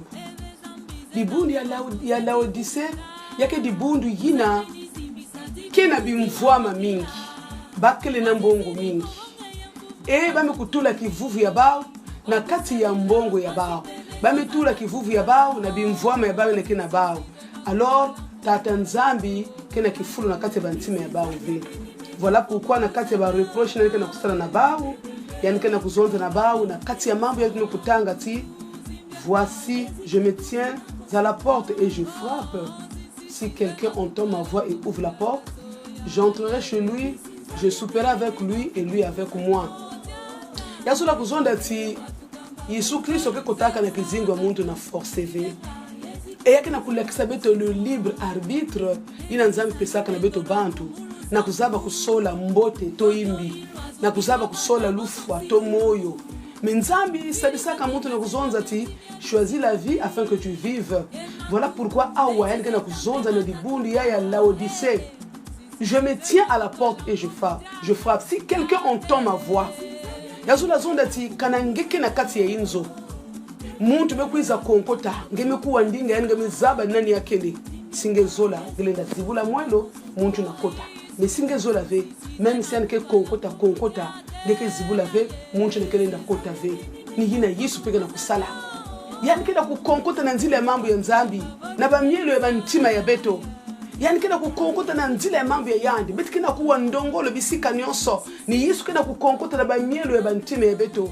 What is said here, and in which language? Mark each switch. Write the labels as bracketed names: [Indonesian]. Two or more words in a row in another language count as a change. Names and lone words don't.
[Kituba (Democratic Republic of Congo)] Dibundu ya Laodicea yake dibundu yina kena bimvwama mingi bakele na mbongo mingi bame kutula kivuvu ya bao na kati ya mbongo ya bao bame tula kivuvu ya bao na bimvwama ya bao na kena bao alors tata nzambi kena kifulu na kati ya bantime ya bao vile. Voilà pourquoi na kati ya ba reproche na kena kusala na bao yani kena kuzonza na bao na kati ya mambo ya kutanga ti [French] voici je me tiens à la porte et je frappe. Si quelqu'un entend ma voix et ouvre la porte, j'entrerai chez lui, je souperai avec lui et lui avec moi. [Kituba (Democratic Republic of Congo)] Yasula kuzonda ti Yesu Kristo ke kotaka na kizingo muntu na force ve. E yake na kulekisa beto [French] le libre arbitre [Kituba (Democratic Republic of Congo)] ina nzambi pesaka na beto bantu na kuzaba kusola mbote to imbi na kuzaba kusola lufwa to moyo. Menzambi sabisaka muntu na kuzonza ti [French] choisis la vie afin que tu vives. [Kituba (Democratic Republic of Congo)] Voilà pourquoi awa yani kana kuzonza na dibundi ya Laodicea. [French] Je me tiens à la porte et je frappe. Si quelqu'un entend ma voix, [Kituba (Democratic Republic of Congo)] yazula zonda ti kana ngeke na kati ya inzo. Muntu bekuiza konkota, ngemekuwa ndinga yani ngemezaba nani yakele. Singezola gelenda zibula mwelo muntu nakota. Mais singezola ve, [French] même si [Kituba (Democratic Republic of Congo)] anke konkota, ngeke zibula ve muntu nakelenda kota ve. Ni hina Yesu peke na kusala. Yani kena kukonkota na nzile ya mambo ya nzambi na bamielo ya bantima ya beto. Yani kena kukonkota na nzile ya mambo ya yandi beti kena kuwa ndongolo bisika nyonso ni Yesu kena kukonkota na bamielo ya bantima ya beto.